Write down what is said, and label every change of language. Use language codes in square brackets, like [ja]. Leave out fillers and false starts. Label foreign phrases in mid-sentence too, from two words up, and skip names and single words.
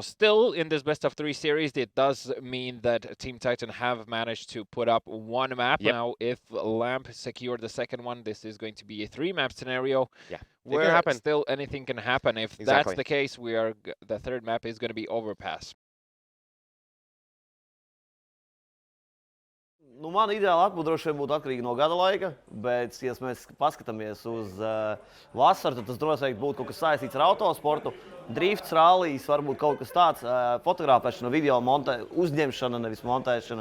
[en] Still, in this best of 3 series, it does mean that Team Titan have managed to put up 1 map. Now, if Lamp secured the second one, this is going to be a 3-map scenario. Where still anything can happen. If that's the case, the third map is going to be Overpass. [lv] Nu, man ideāli atpūta droši vien būtu atkarīga no gada laika, bet, ja mēs paskatāmies uz vasaru, tad tas droši vien būtu kaut kas saistīts ar autosportu. Drifts, rallijas, varbūt kaut kas tāds, fotografēšana, video uzņemšana, nevis montēšana.